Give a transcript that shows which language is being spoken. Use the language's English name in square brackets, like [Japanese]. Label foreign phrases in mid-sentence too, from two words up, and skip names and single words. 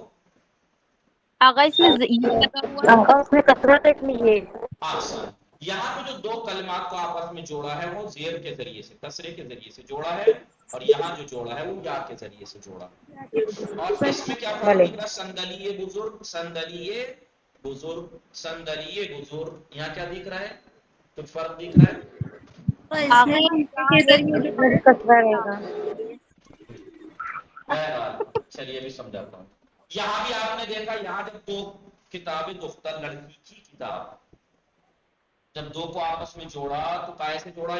[Urdu] آغا اس میں یہ لگا ہوا ہے. آسان. یہاں پہ جو دو کلمات کو آپس میں جوڑا ہے وہ زیر کے ذریعے سے، کسرے کے ذریعے سے جوڑا ہے، اور یہاں جو جوڑا ہے وہ یا کے ذریعے سے جوڑا. اور اس میں کیا فرق دکھ رہا ہے؟ [Persian] صندلیے بزرگ، صندلیے بزرگ، صندلیے بزرگ. [Urdu] یہاں کیا دکھ رہا ہے؟ کچھ فرق دکھ رہا ہے؟ آغا بہرحال چلیے بھی سمجھاتا ہوں. یہاں بھی آپ نے دیکھا، یہاں جب دو کتابیں دختر لڑکی کی کتاب، جب دو کو آپس میں جوڑا تو کائے سے جوڑا؟